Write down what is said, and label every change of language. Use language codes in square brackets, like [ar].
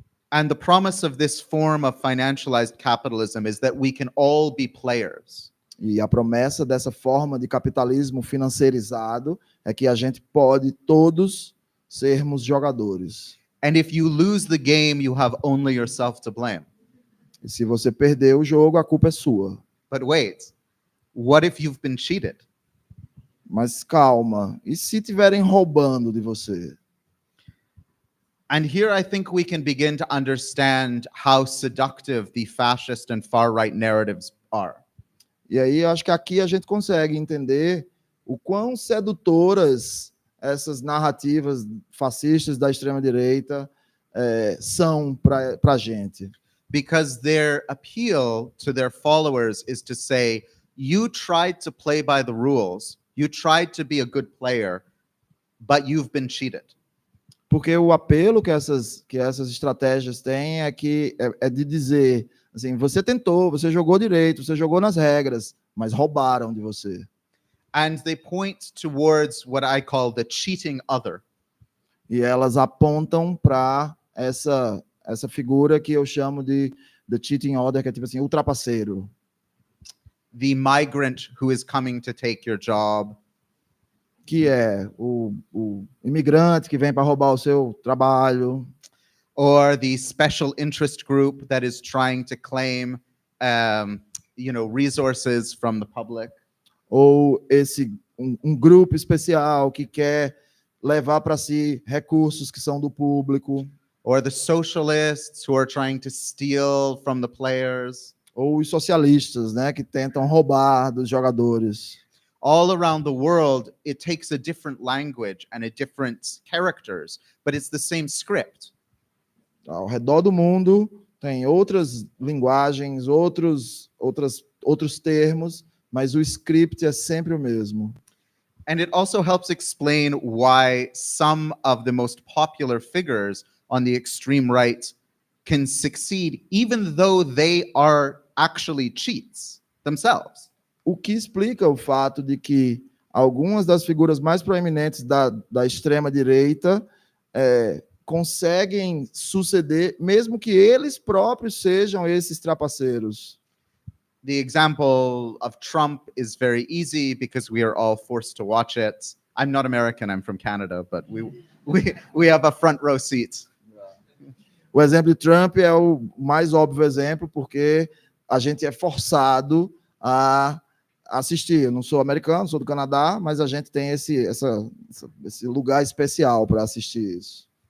[en] And the promise of this form of financialized capitalism is that we can all be players. [pt] E a promessa dessa forma de capitalismo financeirizado é que a gente pode todos sermos jogadores. [en] And if you lose the game, you have only yourself to blame. [pt] E se você perder o jogo, a culpa é sua. [en] But wait, what if you've been cheated? [pt] Mas calma, e se estiverem roubando de você? [en] And here I think we can begin to understand how seductive the fascist and far-right narratives are. [pt] E aí acho que aqui a gente consegue entender o quão sedutoras essas narrativas fascistas da extrema-direita são para a gente. [en] Because their appeal to their followers is to say, you tried to play by the rules, you tried to be a good player, but you've been cheated. [pt] Porque o apelo que essas estratégias têm é de dizer, assim, você tentou, você jogou direito, você jogou nas regras, mas roubaram de você. [en] And they point towards what I call the cheating other. [pt] E elas apontam para essa figura que eu chamo de [en] the cheating other, [pt] que é tipo assim, o trapaceiro. [en] The migrant who is coming to take your job. [pt] Que é o imigrante que vem para roubar o seu trabalho. [en] or the special interest group that is trying to claim, resources from the public. [pt] Ou um grupo especial que quer levar para si recursos que são do público. [en] Or the socialists who are trying to steal from the players. [pt] Ou os socialistas, né, que tentam roubar dos jogadores. [en] All around the world, it takes a different language and a different characters, but it's the same script. [pt] Ao redor do mundo tem outras linguagens, outros termos, mas o script é sempre o mesmo. [en] And it also helps explain why some of the most popular figures on the extreme right can succeed, even though they are actually cheats themselves. [pt] O que explica o fato de que algumas das figuras mais proeminentes da extrema-direita conseguem suceder, mesmo que eles próprios sejam esses trapaceiros. [en] The example of Trump is very easy because we are all forced to watch it. I'm not American, I'm from Canada, but we have a front row seat. [pt] O exemplo de Trump é o mais óbvio exemplo, porque a gente é forçado a assistir. Eu não sou americano, sou do Canadá, mas a gente tem esse lugar especial para assistir isso.